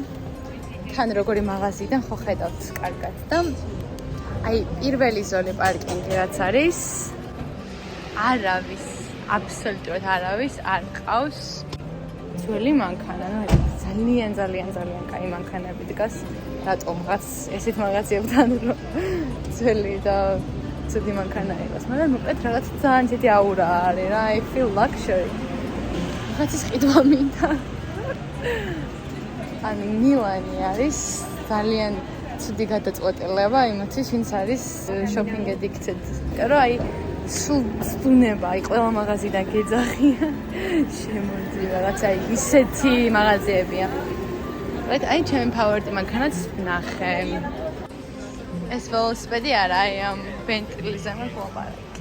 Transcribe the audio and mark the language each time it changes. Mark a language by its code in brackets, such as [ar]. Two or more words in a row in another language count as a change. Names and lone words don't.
[ka] თან როგორი მაღაზიიდან ხო ხედავთ კარგად და აი, პირველი ზოლი პარკინგი რაც არის, არავის, აბსოლუტურად არავის არ ყავს. ძველი მანქანა, ну ძალიან კაი მანქანები დგას. რატომღაც ესეთ მაღაზიებთან რომ ძველი და ცუდი მანქანა იყოს, მაგრამ მოკლედ რაღაც ძალიან ცეთი აურა არის რა, [en] I feel luxury. [ka] რაღაცის ყიდვა მინდა. ანუ მილანი არის ძალიან ცუდი გადაწყვეტილება იმათთვის, ვინც არის [en] shopping addicted. [ka] რა აი სუნება, აი ყველა მაღაზიიდან გეძახია. შემოდი რაღაცა ისეთი მაღაზიებია. აი ჩემი ფავორიტი მანქანაც ნახე. ეს ველოსიპედი არა, აი ამ ბენტლიზე მაქვს.